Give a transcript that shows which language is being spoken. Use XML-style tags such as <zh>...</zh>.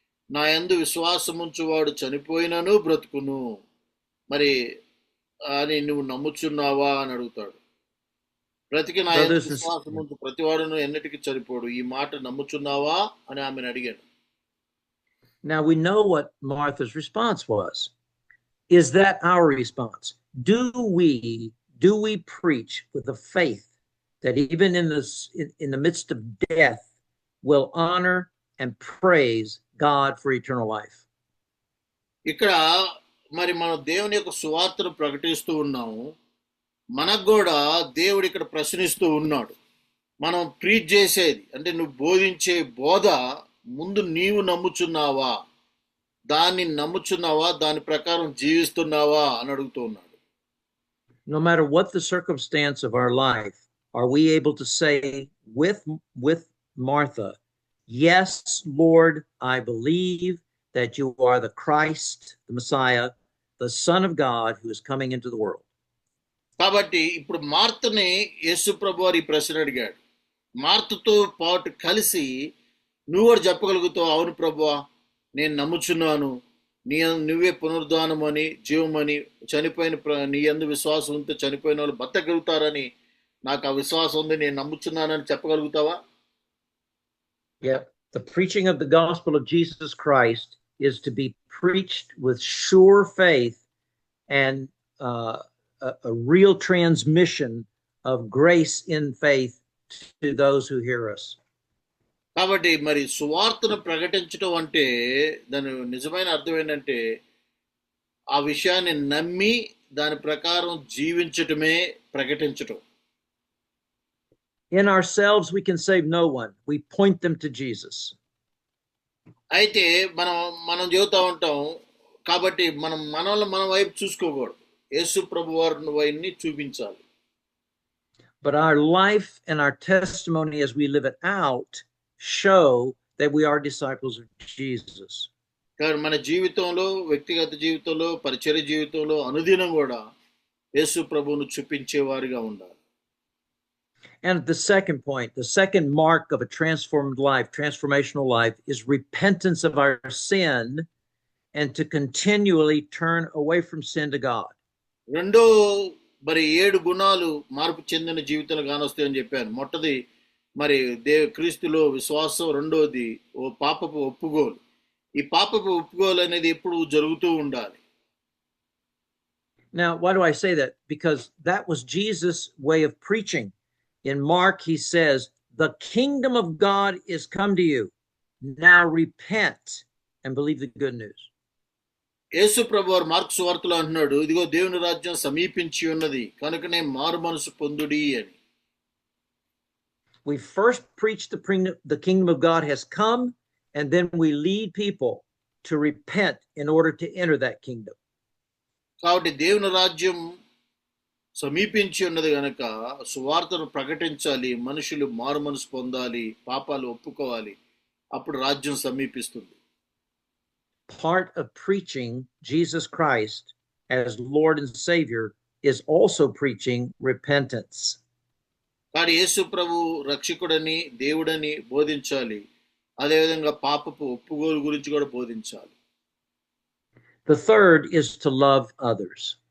<te>నా యందు విశ్వాసముంచువాడు చనిపోయినను బ్రతుకును. మరి అని నువ్వు నమ్ముచున్నావా అని అడుగుతాడు. బ్రతికి నా యందు విశ్వాసముంచు ప్రతివాడును ఎన్నటికి చనిపోడు. ఈ మాట నమ్ముచున్నావా అని ఆమెను అడిగాడు.</te> <en>Now we know what Martha's response was. Is that our response? Do we preach with a faith that even in the midst of death will honor and praise God for eternal life?</en> <te>ఇక్కడ మరి మనం దేవుని యొక్క సువార్తను ప్రకటిస్తూ ఉన్నాము. మనకు కూడా దేవుడు ఇక్కడ ప్రశ్నిస్తూ ఉన్నాడు. మనం ప్రీచ్ చేసేది అంటే నువ్వు బోధించే బోధ ముందు నీవు నమ్ముచున్నావా, దాన్ని నమ్ముచున్నావా, దాని ప్రకారం జీవిస్తున్నావా అని అడుగుతూ ఉన్నాడు.</te> <en>No matter what the circumstance of our life, are we able to say with Martha, yes, Lord, I believe that you are the Christ, the Messiah, the Son of God who is coming into the world?</en> <te>కాబట్టి ఇప్పుడు మార్తని యేసు ప్రభువారు ఈ ప్రశ్న అడిగాడు. మార్తతో పాటు కలిసి నువ్వు కూడా చెప్పగలుగుతావు, అవును ప్రభువా నేను నమ్ముచున్నాను, నువ్వే పునరుద్ధానమని జీవమని, చనిపోయిన నీ యందు విశ్వాసం ఉంటే చనిపోయిన వాళ్ళు బతకగలుగుతారని నాకు ఆ విశ్వాసం ఉంది, నేను నమ్ముచున్నానని చెప్పగలుగుతావా?</te> <en>Yeah, the preaching of the gospel of Jesus Christ is to be preached with sure faith and a real transmission of grace in faith to those who hear us.</en> <te>కాబట్టి మరి సువార్తను ప్రకటించడం అంటే దాని నిజమైన అర్థం ఏంటంటే ఆ విషయాన్ని నమ్మి దాని ప్రకారం జీవించటమే ప్రకటించటం.</te> <en>In ourselves we can save no one. We point them to Jesus.</en> <te>అయితే మనం చెబుతూ ఉంటాం కాబట్టి మన వైపు చూసుకోకూడదు, యేసు ప్రభు వారి వైపుని చూపించాలి.</te> <en>But our life and our testimony as we live it out show that we are disciples of Jesus.</en> <te>కానీ మన జీవితంలో, వ్యక్తిగత జీవితంలో, పరిచర్య జీవితంలో అనుదినం కూడా యేసు ప్రభువును చూపించేవారిగా ఉండాలి.</te> <en>And the second point, the second mark of a transformed life, transformational life, is repentance of our sin and to continually turn away from sin to God.</en> <te>రెండో మరి 7 గుణాలు మార్పు చెందిన జీవితంలో కానొస్తాయని చెప్పాను. మొదటిది మరి క్రీస్తులో విశ్వాసం, రెండోది పాపపు ఒప్పుకోలు. ఈ పాపపు ఒప్పుకోలు అనేది ఎప్పుడు జరుగుతూ ఉండాలి.</te> <en>Now, why do I say that? Because that was Jesus' way of preaching. In Mark, he says, the kingdom of God is come to you. Now repent and believe the good news.</en> <te>యేసు ప్రభువారు mark సువార్తలో అంటున్నాడు, ఇదిగో దేవుని రాజ్యం సమీపించి ఉన్నది, కనుకనే మారు మనసు పొందుడి అని.</te> <en>We first preach the kingdom of God has come, and then we lead people to repent in order to enter that kingdom.</en> <te>కాబట్టి దేవుని రాజ్యం సమీపించి ఉన్నది కనుక సువార్తను ప్రకటించాలి, మనుషులు మారు మనసు పొందాలి, పాపాలు ఒప్పుకోవాలి, అప్పుడు రాజ్యం సమీపిస్తుంది.</te> <en>part of preaching Jesus Christ as Lord and Savior is also preaching repentance.</en> <te>కానీ యేసు ప్రభు రక్షకుడని దేవుడని బోధించాలి, అదేవిధంగా పాపపు ఒప్పుకోలు గురించి కూడా బోధించాలి.</te> <en>The third is to love others.</en>